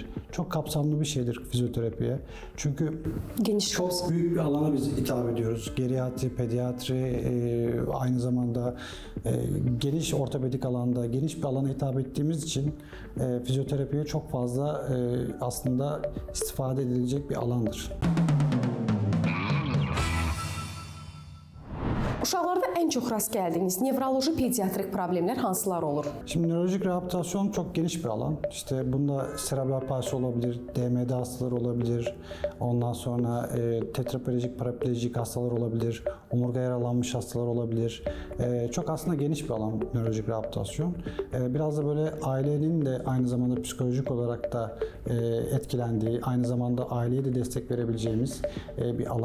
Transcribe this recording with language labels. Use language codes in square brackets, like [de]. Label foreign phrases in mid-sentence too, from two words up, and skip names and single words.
[tr] Çok kapsamlı bir şeydir fizyoterapiye. Çünkü çok büyük bir alana biz hitap ediyoruz. Geriatri, pediatri, aynı zamanda geniş ortopedik alanda, geniş bir alana hitap ettiğimiz için fizyoterapiye çok fazla aslında istifade edilecek bir alandır. [az] Uşaqlarda ən çox rast gəldiyiniz nevroloji pediatrik problemlər hansılar olur? [tr] Şimdi nörolojik rehabilitasyon çok geniş bir alan. İşte bunda serebral palsi olabilir, DMD hastaları olabilir, ondan sonra tetraplegik, paraplegik hastalar olabilir, omurga yaralanmış hastalar olabilir. Çok aslında geniş bir alan nörolojik rehabilitasyon. Biraz da böyle ailenin de aynı zamanda psikolojik olarak da etkilendiği, aynı zamanda aileye de destek verebileceğimiz bir alan.